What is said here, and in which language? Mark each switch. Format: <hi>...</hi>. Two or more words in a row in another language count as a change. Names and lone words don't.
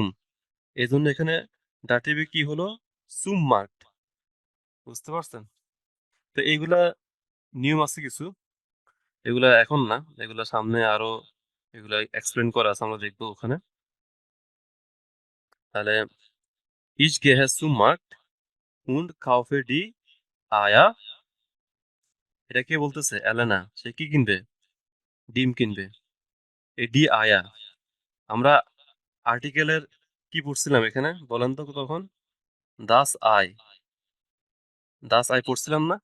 <bn>এই জন্য এখানে ডাটিভে কি হলো?</bn> <de>zum Markt.</de> <bn>বুঝতে পারছেন? তো এইগুলা নিয়ম আছে কিছু, এগুলা এখন না, এগুলা সামনে আরো এগুলা এক্সপ্লেন করা আছে, আমরা দেখবো ওখানে।</bn> <de>তাহলে ich gehe zum Markt und kaufe die Eier.</de> <bn>এটা কে বলতেছে? এলেনা। সে কি কিনবে? ডিম কিনবে। এই</bn> <de>die Eier,</de> <bn>আমরা আর্টিকেলের কি পড়ছিলাম এখানে বলেন তো তখন?</bn> <de>das Ei, das Ei</de> <bn>পড়ছিলাম না?</bn>